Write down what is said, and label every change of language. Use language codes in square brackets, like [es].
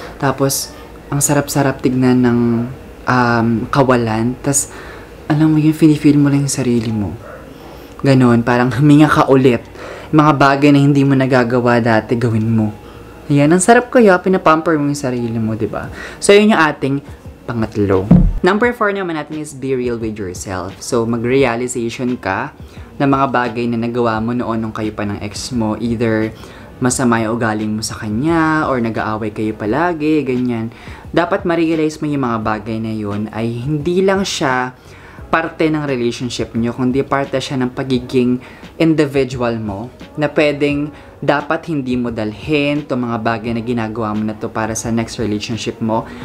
[tl] Tapos ang sarap-sarap tignan ng kawalan. Tapos alam mo yun, feel mo lang yung sarili mo. Ganon, parang huminga ka ulit. Mga bagay na hindi mo nagagawa dati, gawin mo. Ayan, ang sarap kaya, pinapamper mo yung sarili mo, diba? So, yun yung ating pangatlo. [en] Number 4 [tl] naman natin [en] is be real with yourself. [tl] So, mag-realization ka na mga bagay na nagawa mo noon nung kayo pa ng ex mo. Either masama yung ugaling mo sa kanya, or nag-aaway kayo palagi, ganyan. Dapat ma-realize mo yung mga bagay na yun ay hindi lang siya parte ng relationship nyo, kundi parte siya ng pagiging individual mo, na pwedeng dapat hindi mo dalhin to mga bagay na ginagawa mo na to para sa next relationship mo.